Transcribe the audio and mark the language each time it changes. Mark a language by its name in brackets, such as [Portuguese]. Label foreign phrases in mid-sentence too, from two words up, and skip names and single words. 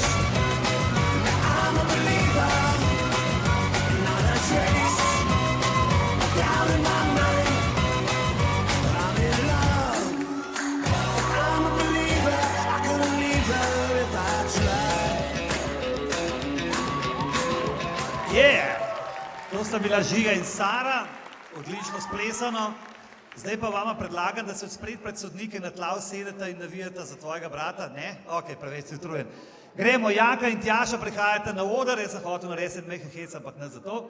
[English] I'm a believer, not a trace of doubt in my mind. I'm in love. I'm a believer. I couldn't leave her if I tried. Yeah! [Slovenian] To sta bila Žiga in Sara, odlično splesano. Zdaj pa vama predlagam, da se odspred pred sodnike na tla usedete in navijate za tvojega brata. Ne? Ok, preveč si utrujen. Gremo, Jaka in Tjaša prihajate na oder, jaz sem hotel narediti mehen hec, ampak ne za to.